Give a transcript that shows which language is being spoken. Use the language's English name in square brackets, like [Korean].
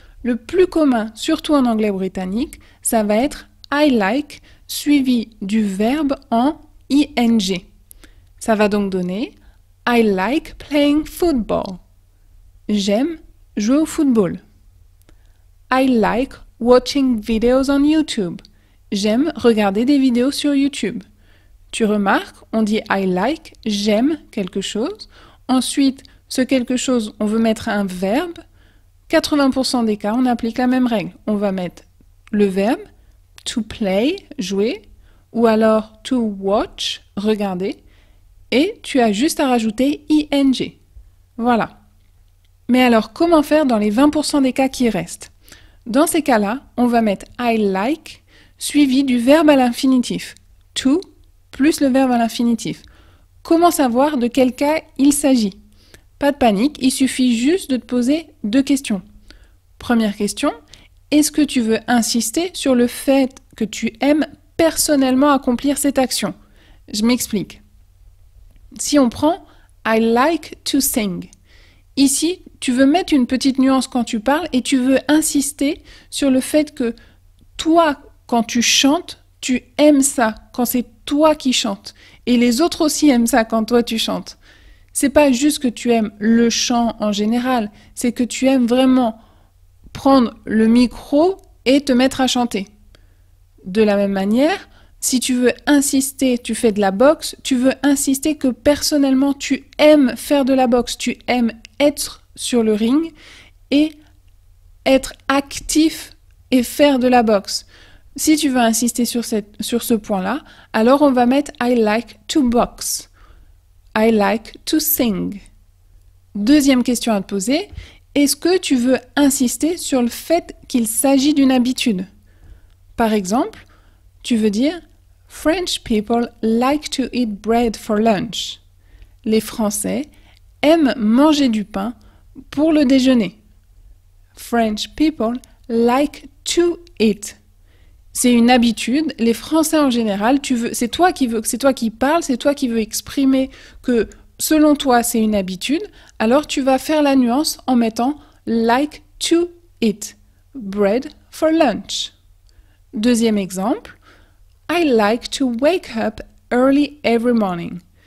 [French] Le plus commun, surtout en anglais britannique, ça va être [English] I like [French] suivi du verbe en ing. Ça va donc donner [English] I like playing football. [French] J'aime jouer au football. [English] I like watching videos on YouTube. [French] J'aime regarder des vidéos sur YouTube. Tu remarques, on dit [English] I like, [French] j'aime quelque chose. Ensuite, ce quelque chose, on veut mettre un verbe. 80% des cas, on applique la même règle. On va mettre le verbe [English] to play, [French] jouer, ou alors [English] to watch, [French] regarder, et tu as juste à rajouter ing. Voilà. Mais alors, comment faire dans les 20% des cas qui restent? Dans ces cas-là, on va mettre [English] I like [French] suivi du verbe à l'infinitif. To plus le verbe à l'infinitif. Comment savoir de quel cas il s'agit? Pas de panique, il suffit juste de te poser deux questions. Première question, est-ce que tu veux insister sur le fait que tu aimes personnellement accomplir cette action? Je m'explique. Si on prend [English] I like to sing. [French] Ici, tu veux mettre une petite nuance quand tu parles et tu veux insister sur le fait que toi, quand tu chantes, tu aimes ça, quand c'est toi qui chantes. Et les autres aussi aiment ça quand toi tu chantes. C'est pas juste que tu aimes le chant en général, c'est que tu aimes vraiment prendre le micro et te mettre à chanter. De la même manière, si tu veux insister, tu fais de la boxe, tu veux insister que personnellement tu aimes faire de la boxe, tu aimes être sur le ring et être actif et faire de la boxe. Si tu veux insister sur ce point-là, alors on va mettre [English] I like to box. I like to sing. [French] Deuxième question à te poser, est-ce que tu veux insister sur le fait qu'il s'agit d'une habitude? Par exemple, tu veux dire [English] French people like to eat bread for lunch. [French] Les Français aiment manger du pain pour le déjeuner. [English] French people like to eat. [French] C'est une habitude. Les Français en général, c'est toi qui parles, c'est toi qui veux exprimer que selon toi c'est une habitude. Alors tu vas faire la nuance en mettant [English] like to eat bread for lunch. [French] Deuxième exemple, [English] I like to wake up early every morning.